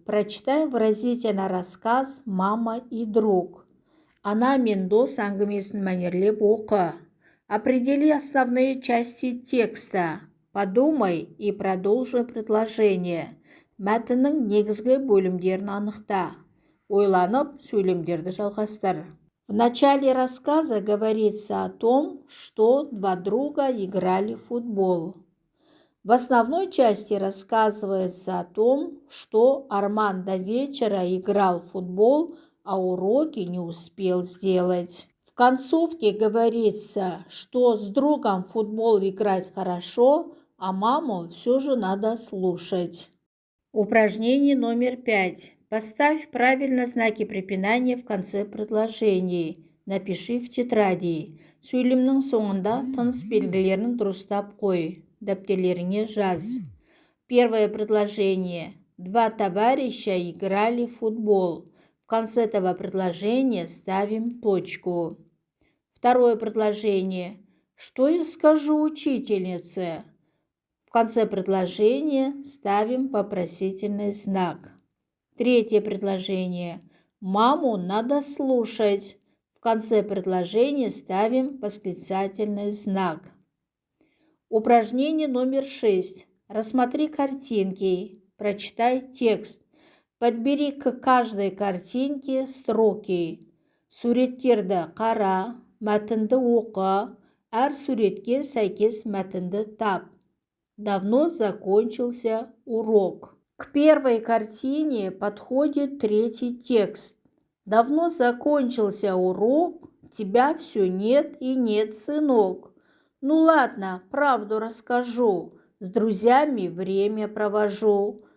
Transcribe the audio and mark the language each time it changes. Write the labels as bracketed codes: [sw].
[ru] Прочитай выразительно рассказ «Мама и друг». [kk] Ана мен дос әңгімесін мәнерлеп оқы. [ru] Определи основные части текста. Подумай и продолжи предложение. [kk] Мәтіннің негізгі бөлімдерін анықта. Ойланып, сөйлемдерді жалғастыр. [ru] В начале рассказа говорится о том, что два друга играли в футбол. В основной части рассказывается о том, что Арман до вечера играл в футбол, а уроки не успел сделать. В концовке говорится, что с другом в футбол играть хорошо, а маму все же надо слушать. Упражнение номер 5. Поставь правильно знаки препинания в конце предложений. Напиши в тетради. [kk] Сөйлемнің соңында тыныс белгілерін дұрыстап қой. Дәптерлеріңе жаз. [ru] Первое предложение. Два товарища играли в футбол. В конце этого предложения ставим точку. Второе предложение. Что я скажу учительнице? В конце предложения ставим вопросительный знак. Третье предложение. Маму надо слушать. В конце предложения ставим восклицательный знак. Упражнение номер 6. Рассмотри картинки, прочитай текст. Подбери к каждой картинке строки. [kk] Суреттерді қара, мәтінді оқы, әр суретке сәйкес мәтінді тап. [ru] Давно закончился урок. К первой картине подходит третий текст. Давно закончился урок, тебя все нет и нет, сынок. Ну ладно, правду расскажу, с друзьями время провожу.